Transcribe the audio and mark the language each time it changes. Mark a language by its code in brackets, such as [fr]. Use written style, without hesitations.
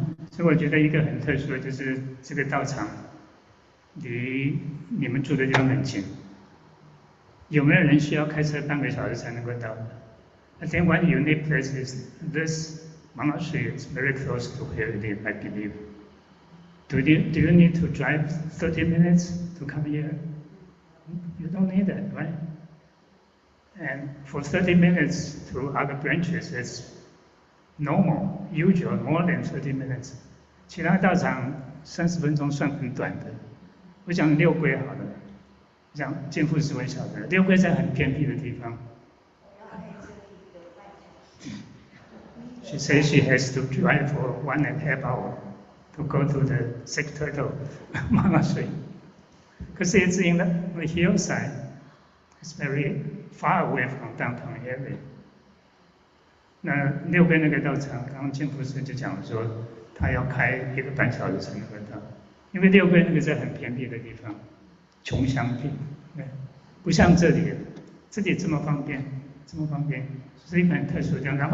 [zh] 所以我觉得一个很特殊的就是这个道场离你们住的地方很近。有没有人需要开车半个小时才能够到的 [en] ？I think one unique place is this monastery is very close to where you live, I believe. Do you need to drive 30 minutes to come here? You don't need that, right? And for 30 minutes to other branches, it's normal, usual, more than 30 minutes. [zh] 其他道场30分钟算很短的。我讲六龟好了，讲建富是我晓得，六龟在很偏僻的地方。 [en] She says she has to drive for 1.5 hours to go to the Six Turtle monastery. Because it's in the hillside. It's very far away from downtown area. [zh] 那六龟那个道场，刚刚建富师就讲说，他要开1个半小时才能够到，因为六龟那个在很偏僻的地方，穷乡僻，不像这里这么方便，是一个很特殊的地方。